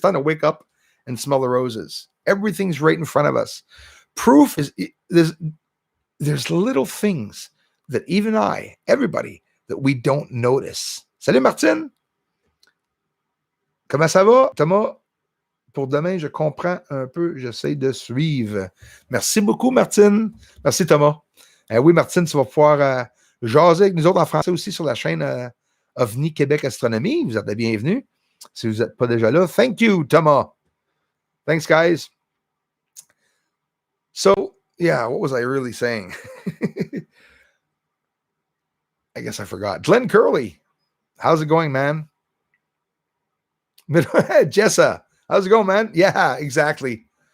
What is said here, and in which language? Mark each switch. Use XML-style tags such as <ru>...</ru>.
<en>Time to wake up and smell the roses. Everything's right in front of us. Proof is there's little things that even everybody, that we don't notice.</en> <fr>Salut Martine. Comment ça va, Thomas? Pour demain, je comprends un peu, j'essaie de suivre. Merci beaucoup, Martine. Merci, Thomas. Oui, Martine, tu vas pouvoir jaser avec nous autres en français aussi sur la chaîne OVNI Québec Astronomie. Vous êtes les bienvenus. Si vous n'êtes pas déjà là,</fr> <en>thank you,</en> <fr>Thomas.</fr> <en>Thanks, guys. So, yeah, what was I really saying? I guess I forgot. Glenn Curley, how's it going, man? Jessa, how's it going, man? Yeah, exactly.</en>